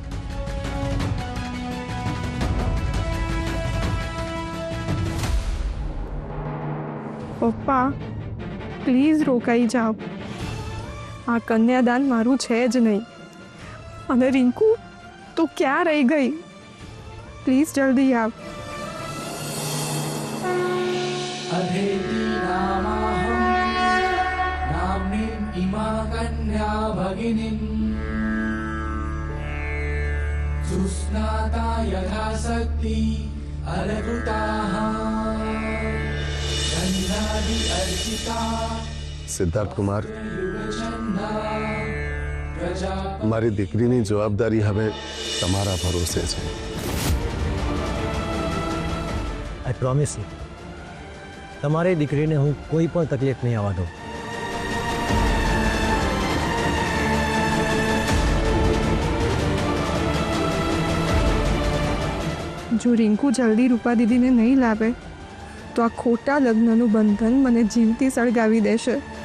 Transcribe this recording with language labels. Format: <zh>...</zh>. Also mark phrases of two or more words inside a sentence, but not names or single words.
<gu>પપ્પા પ્લીઝ રોકાઈ જાઓ. આ કન્યાદાન મારું છે જ નહીં. અને રિંકુ તું ક્યાં રહી ગઈ? પ્લીઝ જલ્દી આવ.</gu> <sa>अधेति नामाहं नाम्नीम् इमा कन्या भगिनीम् सुस्नाता यथा शक्ति अलकृताः गन्धादि अर्चिता</sa> <gu>સિદ્ધાર્થ કુમાર,</gu> <sa>युगछन्दा प्रजा</sa> <gu>મારી દીકરીની જવાબદારી હવે તમારા ભરોસે છે.</gu> <en>I promise you,</en> <gu>તમારી દીકરીને હું કોઈ પણ તકલીફ નહીં આવવા દઉં. જો રિંકુ જલ્દી રૂપા દીદીને નહીં લાવે તો આ ખોટા લગ્નનું બંધન મને જીવતી સળગાવી દેશે.</gu>